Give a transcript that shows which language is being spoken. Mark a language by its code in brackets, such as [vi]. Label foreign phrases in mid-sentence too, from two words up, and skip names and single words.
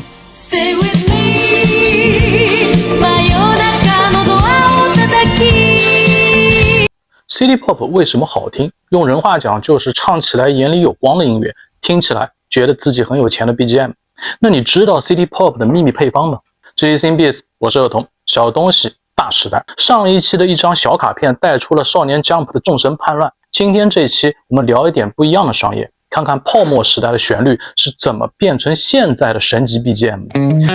[en] Stay with me [ja] 真夜中のドアを叩き [en] City Pop [zh] 为什么好听？用人话讲就是唱起来眼里有光的音乐，听起来觉得自己很有钱的 BGM。那你知道 [en] City Pop [zh] 的秘密配方吗？这是 Beats， 我是儿童，小东西大时代。上一期的一张小卡片带出了少年 Jump 的众神叛乱，今天这期我们聊一点不一样的商业，看看泡沫时代的旋律是怎么变成现在的神级 BGM 的。